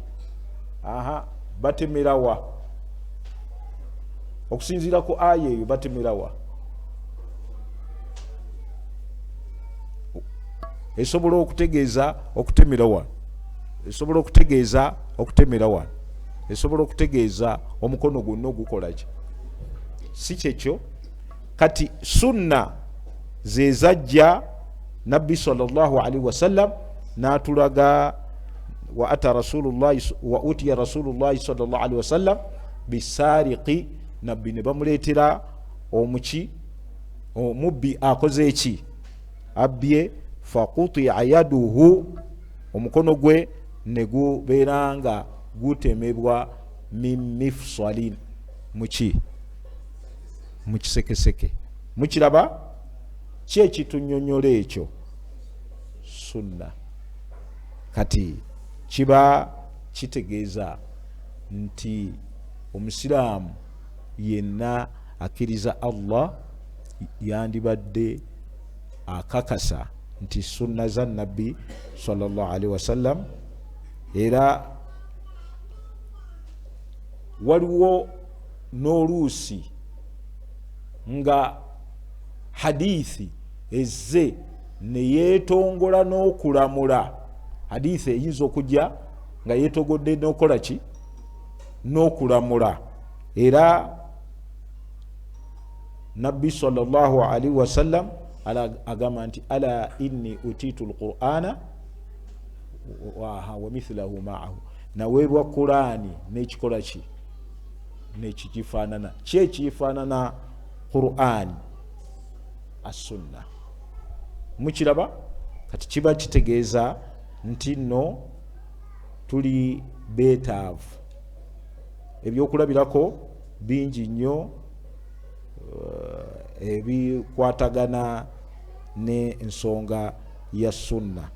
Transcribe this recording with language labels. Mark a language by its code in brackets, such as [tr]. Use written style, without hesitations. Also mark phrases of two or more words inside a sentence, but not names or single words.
[lg] Batemerawa okusinziira ku aya eyo, batemerawa esobola okutegeeza okutemerawa, esobola okutegeeza okutemerawa, esobola okutegeeza omukono gwonna ogukola ki, si kyekyo. Kati sunna ze zajja nabbi [ar] صلى الله عليه وسلم n'atulaga وأتي رسول الله صلى الله عليه وسلم بسارق, [lg] nabbi ne bamuleetera omubbi akoze eki, abbye, [ar] فقطعت يده, [lg] omukono gwe ne gubeera nga gutemebwa [ar] من مفصل, [lg] mu kisekeseke. Mukiraba? Kyekitunyonnyola ekyo sunna. Kati kiba kitegeeza nti omusiraamu yenna akkiriza Allah yandibadde akakasa nti sunna za nabbi [ar] صلى الله عليه وسلم. [lg] Era waliwo n'oluusi nga hadithi ezze neyeetongola n'okulamula. Hadithi eyinza okujja nga yeetogodde n'okola ki, n'okulamula. Era nabbi [ar] صلى الله عليه وسلم [lg] agamba nti [ar] ألا إني أوتيت القرآن ومثله معه, [lg] naweebwa Qur'ani n'ekikola ki, n'ekikifaanana. Kyekifaanana Qur'ani? As-sunna. Mukiraba? Kati kiba kitegeeza nti nno tuli beetaavu. Ebyokulabirako bingi nnyo ebikwatagana n'ensonga ya sunna.